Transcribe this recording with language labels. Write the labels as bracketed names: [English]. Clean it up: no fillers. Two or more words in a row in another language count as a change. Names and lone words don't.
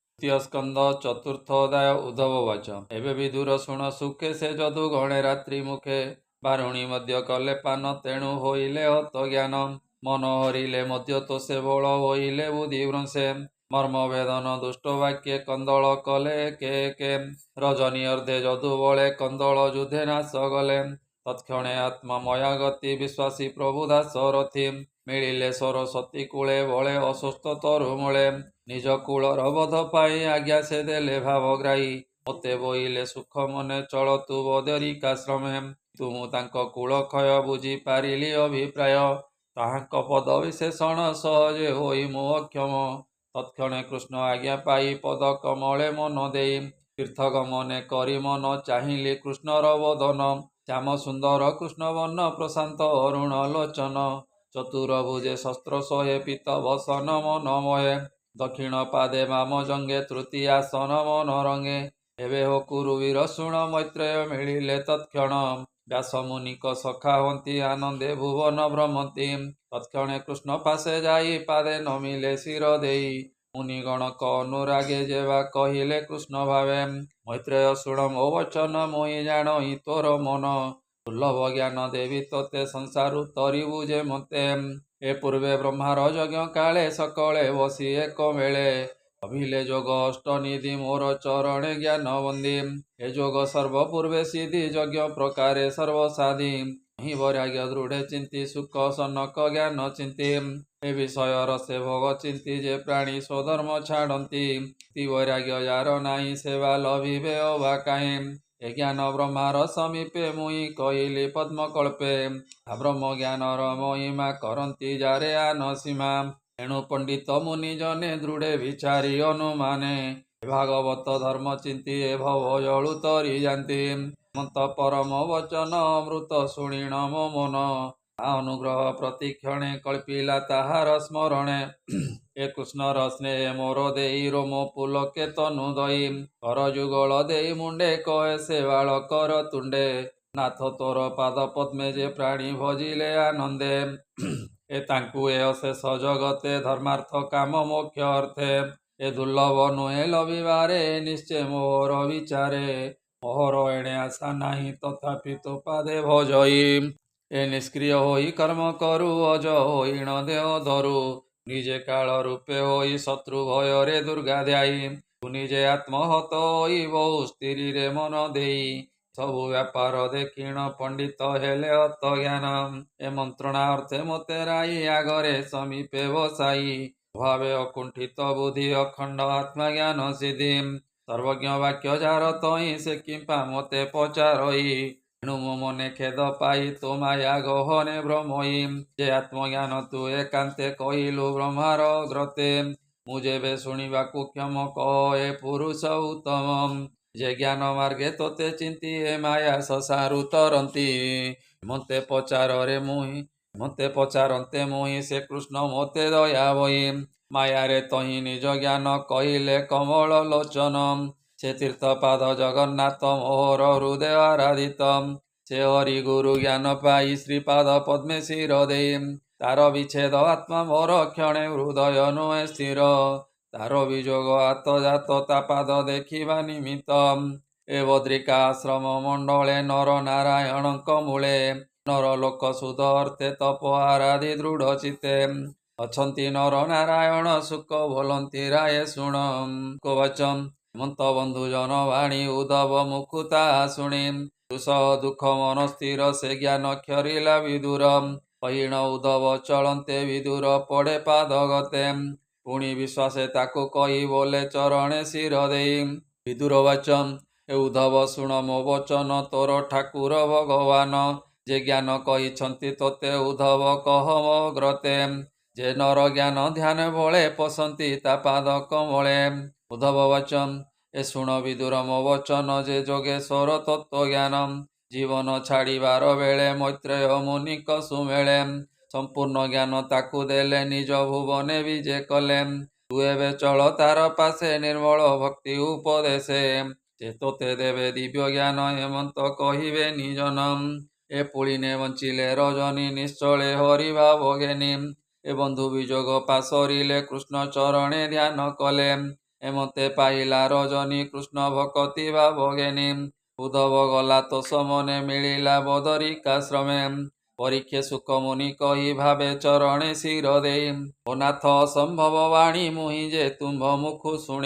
[Odia] ଦ୍ୱିତୀୟ ସ୍କନ୍ଦ ଚତୁର୍ଥୋଦୟ ଉଦ୍ଧବବାଚ ଏବଂ ବିଦୁର ଶୁଣ ସୁଖେ ସେ ଯଦୁ ଗଣେ ରାତ୍ରି ମୁଖେ ବାରୁଣୀ ମଧ୍ୟ କଲେ ପାନ ତେଣୁ ହୋଇଲେ ହତ ଜ୍ଞାନ ମନ ହରିଲେ ମଧ୍ୟ ତୋ ସେ ବଳ ହୋଇଲେ ବୁଦ୍ଧି ଭ୍ରଂଶେ ମର୍ମ ଭେଦନ ଦୁଷ୍ଟ ବାକ୍ୟେ କନ୍ଦଳ କଲେ କେ ରଜନୀ ଅର୍ଦ୍ଧେ ଯଦୁ ବଳେ କନ୍ଦଳ ଯୁଦ୍ଧେ ନାଶ ଗଲେ ତତ୍କ୍ଷଣେ ଆତ୍ମାମୟା ଗତି ବିଶ୍ୱାସୀ ପ୍ରଭୁ ଦାସ ରଥୀ ମିଳିଲେ ସରସ୍ୱତୀ କୂଳେ ବଳେ ଅସୁସ୍ଥ ତରୁମୂଳେ ନିଜ କୂଳର ବଧ ପାଇ ଆଜ୍ଞା ସେ ଦେଲେ ଭାବଗ୍ରାହୀ ମତେ ବୋଇଲେ ସୁଖ ମନେ ଚଳ ତୁ ବଦରିକାଶ୍ରମେ ତୁମୁ ତାଙ୍କ କୂଳ କ୍ଷୟ ବୁଝି ପାରିଲି ଅଭିପ୍ରାୟ ତାହାଙ୍କ ପଦ ବିଶେଷଣ ସହଜେ ହୋଇ ମୋ ଅକ୍ଷମ ତତ୍କ୍ଷଣେ କୃଷ୍ଣ ଆଜ୍ଞା ପାଇ ପଦ କମଳେ ମନ ଦେଇ ତୀର୍ଥଗମନେ କରି ମନ ଚାହିଁଲି କୃଷ୍ଣର ବଦନ ଶ୍ୟାମ ସୁନ୍ଦର କୃଷ୍ଣ ବର୍ଣ୍ଣ ପ୍ରଶାନ୍ତ ଅରୁଣ ଲୋଚନ ଚତୁର୍ଭୁଜେ ଶସ୍ତ୍ର ସୋହେ ପୀତ ବସନ ମନ ମୋହେ ଦକ୍ଷିଣ ପାଦେ ମାମ ଜଙ୍ଘେ ତୃତୀୟାସନ ମନ ରଙ୍ଗେ ଏବେ ହୋ କୁରୁବୀର ଶୁଣ ମୈତ୍ରେୟ ମିଳିଲେ ତତ୍କ୍ଷଣ ବ୍ୟାସ ମୁନିଙ୍କ ସଖା ହନ୍ତି ଆନନ୍ଦେ ଭୁବନ ଭ୍ରମନ୍ତି ତତ୍କ୍ଷଣେ କୃଷ୍ଣ ପାଶେ ଯାଇ ପାଦେ ନମିଲେ ଶିର ଦେଇ ମୁନିଗଣକ ଅନୁରାଗେ ଯେବା କହିଲେ କୃଷ୍ଣ ଭାବେ ମୈତ୍ରେୟ ଶୁଣ ମୋ ବଚନ ମୋହି ଜାଣଇ ତୋର ମନ ଦୁର୍ଲଭ ଜ୍ଞାନ ଦେବି ତୋତେ ସଂସାରୁ ତରିବୁ ଯେ ମତେ ଏ ପୂର୍ବେ ବ୍ରହ୍ମାର ଯଜ୍ଞ କାଳେ ସକଳେ ବସି ଏକ ମେଳେ ଅଭିଲେ ଯୋଗ ଅଷ୍ଟନିଧି ମୋର ଚରଣେ ଜ୍ଞାନ ବନ୍ଦି ଏ ଯୋଗ ସର୍ବ ପୂର୍ବେ ସିଦ୍ଧି ଯଜ୍ଞ ପ୍ରକାରେ ସର୍ବସାଧି ହି ବୈରାଗ୍ୟ ଦୃଢ଼େ ଚିନ୍ତି ସୁଖ ସନକ ଜ୍ଞାନ ଚିନ୍ତି ଏ ବିଷୟ ରସେ ଭୋଗ ଚିନ୍ତି ଯେ ପ୍ରାଣୀ ସ୍ୱଧର୍ମ ଛାଡ଼ନ୍ତି ବୈରାଗ୍ୟ ଯାର ନାହିଁ ସେବା ଲଭିବେ ଅବା କାହେ ଏ ଜ୍ଞାନ ବ୍ରହ୍ମାର ସମୀପେ ମୁଇ କହିଲି ପଦ୍ମକଳ୍ପେ ବ୍ରହ୍ମ ଜ୍ଞାନର ମହିମା କରନ୍ତି ଯାରେ ଆନସୀମା ଏଣୁ ପଣ୍ଡିତ ମୁନି ଜନେ ଦୃଢ଼େ ବିଚାରି ଅନୁମାନେ ଭାଗବତ ଧର୍ମ ଚିନ୍ତି ଏ ଭବ ଜଳୁ ତରି ଯାନ୍ତି ମତ ପରମ ବଚନ ଅମୃତ ଶୁଣିଣ ମୋ ମନ ଅନୁଗ୍ରହ ପ୍ରତିକ୍ଷଣେ କଳ୍ପିଲା ତାହାର ସ୍ମରଣେ ଏ କୃଷ୍ଣର ସ୍ନେହ ମୋର ଦେଇ ରୋମ ପୁଲକେ ତନୁ ଦଇ କର ଯୁଗଳ ଦେଇ ମୁଣ୍ଡେ କହେ ସେ ବାଳ କର ତୁଣ୍ଡେ ନାଥ ତୋର ପାଦ ପଦ୍ମେ ଯେ ପ୍ରାଣୀ ଭଜିଲେ ଆନନ୍ଦେ ଏ ତାଙ୍କୁ ଏ ଅଶେଷ ଜଗତେ ଧର୍ମାର୍ଥ କାମ ମୋକ୍ଷ ଅର୍ଥେ ଏ ଦୁର୍ଲଭ ନୁହେ ଲଭିବାରେ ନିଶ୍ଚୟ ମୋହର ବିଚାରେ ମୋହର ଏଣେ ଆଶା ନାହିଁ ତଥାପି ତୋ ପାଦେ ଭଜଇ ଏ ନିଷ୍କ୍ରିୟ ହୋଇ କର୍ମ କରୁ ଅଜ ହୋଇଣ ଦେହ ଧରୁ ନିଜେ କାଳ ରୂପେ ହୋଇ ଶତ୍ରୁ ଭୟରେ ଦୁର୍ଗା ଧ୍ୟାଇ ତୁ ନିଜେ ଆତ୍ମହତ ହୋଇ ବହୁ ସ୍ଥିରି ରେ ମନ ଦେଇ ସବୁ ବ୍ୟାପାର ଦେଖିଣ ପଣ୍ଡିତ ହେଲେ ହତ ଜ୍ଞାନ ଏ ମନ୍ତ୍ରଣା ଅର୍ଥେ ମତେ ରାଇ ଆଗରେ ସମୀପେ ବସାଇ ଭାବେ ଅକୁଣ୍ଠିତ ବୁଦ୍ଧି ଅଖଣ୍ଡ ଆତ୍ମା ଜ୍ଞାନ ସିଦ୍ଧି ସର୍ବଜ୍ଞ ବାକ୍ୟ ଯାର ତଇ ସେ କିମ୍ପା ମତେ ପଚାରଇ ଏଣୁ ମୋ ମନେ ଖେଦ ପାଇ ତୋ ମାୟା ଗହନେ ଭ୍ରମଇ ଯେ ଆତ୍ମଜ୍ଞାନ ତୁ ଏକାନ୍ତେ କହିଲୁ ବ୍ରହ୍ମାର ଗ୍ରତେ ମୁ ଯେବେ ଶୁଣିବାକୁ କ୍ଷମ କହ ଏ ପୁରୁଷ ଉତ୍ତମ ଯେ ଜ୍ଞାନ ମାର୍ଗେ ତୋତେ ଚିନ୍ତି ଏ ମାୟା ସଂସାରୁ ତରନ୍ତି ମତେ ପଚାରେ ପଚାରନ୍ତେ ମୁହିଁ ସେ କୃଷ୍ଣ ମତେ ଦୟା ବଇ ମାୟା ରେ ତହିଁ ନିଜ ଜ୍ଞାନ କହିଲେ କମଳ ଲୋଚନ ସେ ତୀର୍ଥପାଦ ଜଗନ୍ନାଥ ମୋହର ହୃଦୟ ଆରାଧିତ ସେ ହରି ଗୁରୁ ଜ୍ଞାନ ପାଇ ଶ୍ରୀପାଦ ପଦ୍ମେ ଶିର ଦେଇ ତାର ବିଚ୍ଛେଦ ଆତ୍ମା ମୋର କ୍ଷଣେ ହୃଦୟ ନୁହେ ସ୍ଥିର ତାର ବିଯୋଗ ଆତଯାତ ତା ପାଦ ଦେଖିବା ନିମିତ୍ତ ଏ ବଦ୍ରିକା ଆଶ୍ରମ ମଣ୍ଡଳେ ନର ନାରାୟଣଙ୍କ ମୂଳେ ନର ଲୋକ ସୁଧ ଅର୍ଥେ ତପ ଆରାଧି ଦୃଢ଼ ଚିତ୍ତେ ଅଛନ୍ତି ନର ନାରାୟଣ ସୁଖ ବୋଲନ୍ତି ରାୟେ ଶୁଣ କୋବଚମ ହେମନ୍ତ ବନ୍ଧୁ ଜନ ବାଣୀ ଉଦ୍ଧବ ମୁକୁତା ଶୁଣି ଦୁସହ ଦୁଖ ମନ ସ୍ଥିର ସେ ଜ୍ଞାନ କ୍ଷରିଲା ବିଦୁର କହୀଣ ଉଦ୍ଧବ ଚଳନ୍ତେ ବିଦୁର ପଡ଼େ ପାଦ ଗତେ ପୁଣି ବିଶ୍ୱାସେ ତାକୁ କହି ବୋଲେ ଚରଣେ ଶିର ଦେଇ ବିଦୁର ବାଚମ ଏ ଉଦ୍ଧବ ଶୁଣ ମୋ ବଚନ ତୋର ଠାକୁର ଭଗବାନ ଯେ ଜ୍ଞାନ କହି ତୋତେ ଉଦ୍ଧବ କହ ମୋ ଗ୍ରତେ ଯେ ନର ଜ୍ଞାନ ଧ୍ୟାନ ଭୋଳେ ପଶନ୍ତି ତା ପାଦ କମଳେ ଉଦ୍ଧବ ବାଚମ ଏ ଶୁଣ ବିଦୁର ମୋ ବଚନ ଯେ ଯୋଗେଶ୍ୱର ତତ୍ତ୍ୱ ଜ୍ଞାନ ଜୀବନ ଛାଡ଼ିବାର ବେଳେ ମୈତ୍ରେୟ ମୁନିଙ୍କ ସୁମେଳେ ସମ୍ପୂର୍ଣ୍ଣ ଜ୍ଞାନ ତାକୁ ଦେଲେ ନିଜ ଭୁବନେ ବିଜେ କଲେ ତୁ ଏବେ ଚଳ ତାର ପାଶେ ନିର୍ମଳ ଭକ୍ତି ଉପଦେଶେ ଯେ ତୋତେ ଦେବେ ଦିବ୍ୟ ଜ୍ଞାନ ହେମନ୍ତ କହିବେ ନିଜନମ ଏ ପୁଳିନେ ବଞ୍ଚିଲେ ରଜନୀ ନିଶ୍ଚଳେ ହରି ଭାବ ଘେନି ଏ ବନ୍ଧୁ ବିଯୋଗ ପାସରିଲେ କୃଷ୍ଣ ଚରଣେ ଧ୍ୟାନ କଲେ ଏମତେ ପାଇଲା ରଜନୀ କୃଷ୍ଣ ଭକତି ଭାବଗେନୀ। ଉଦ୍ଧବ ଗଲା ତୋଷ ମନେ ମିଳିଲା ବଦରିକାଶ୍ରମେ। ପରୀକ୍ଷେ ସୁଖମୁନି କହି ଭାବେ ଚରଣେ ଶିର ଦେଇ। ଓ ନାଥ ଅସମ୍ଭବ ବାଣୀ ମୁହିଁ ଯେ ତୁମ୍ଭ ମୁଖୁ ଶୁଣି।